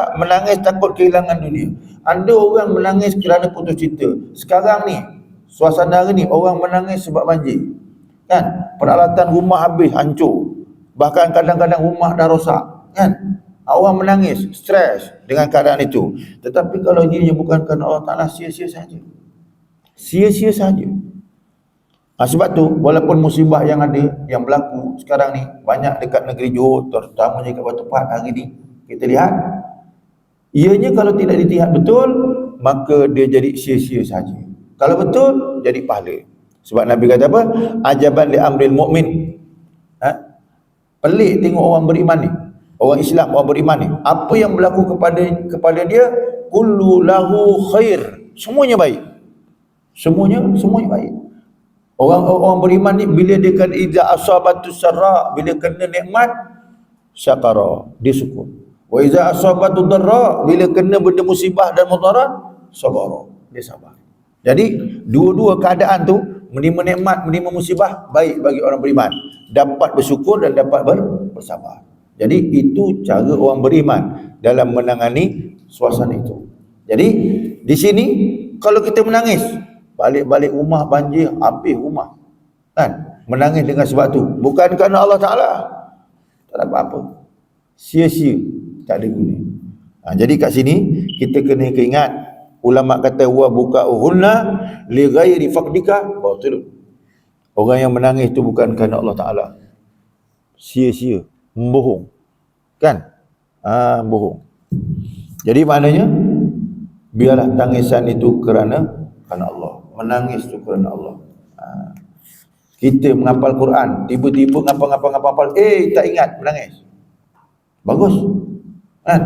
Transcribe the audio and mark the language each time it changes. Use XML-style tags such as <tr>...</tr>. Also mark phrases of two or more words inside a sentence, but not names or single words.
<ms>Menangis takut kehilangan dunia. Ada orang menangis kerana putus cinta. Sekarang ni, suasana hari ni, orang menangis sebab banjir. Kan? Peralatan rumah habis, hancur. Bahkan kadang-kadang rumah dah rosak. Kan? Orang menangis, stres dengan keadaan itu. Tetapi kalau dia bukan kerana Allah Ta'ala, sia-sia saja. Sia-sia saja. Sebab tu, walaupun musibah yang ada, yang berlaku sekarang ni, banyak dekat negeri Johor, terutamanya kat Batu Pahat hari ni, kita lihat, ianya kalau tidak dilihat betul, maka dia jadi sia-sia saja. Kalau betul, jadi pahala. Sebab Nabi kata apa?</ms> <ar>عجبا لأمر المؤمن.</ar> <ms>Pelik tengok orang beriman ni, orang Islam, orang beriman ni, apa yang berlaku kepada dia,</ms> <ar>كله له خير,</ar> <ms>semuanya baik. Semuanya baik. Orang beriman ni bila dia kena</ms> <ar>إذا أصابته سراء,</ar> <ms>bila kena nikmat, syakara, dia syukur.</ms> <ar>وإذا أصابته ضراء,</ar> <ms>bila kena benda musibah dan mudarat, sabar, dia sabar. Jadi dua-dua keadaan tu, menerima nikmat, menerima musibah, baik bagi orang beriman. Dapat bersyukur dan dapat bersabar. Jadi itu cara orang beriman dalam menangani suasana itu. Jadi di sini kalau kita menangis, balik-balik rumah banjir, habis rumah. Kan? Menangis dengan sebab tu. Bukan kerana Allah Ta'ala. Tak ada apa-apa. Sia-sia. Tak ada guna. Jadi kat sini, kita kena ingat, ulama kata,</ms> <ar>وبكاؤهن لغير فقدك باطل.</ar> <ms>Orang yang menangis tu bukan kerana Allah Ta'ala. Sia-sia. Bohong. Kan? Bohong. Jadi maknanya, biarlah tangisan itu kerana Allah. Menangis tu kerana Allah. Kita menghafal Quran, tiba-tiba ngapal, tak ingat, menangis. Bagus. Kan?</ms>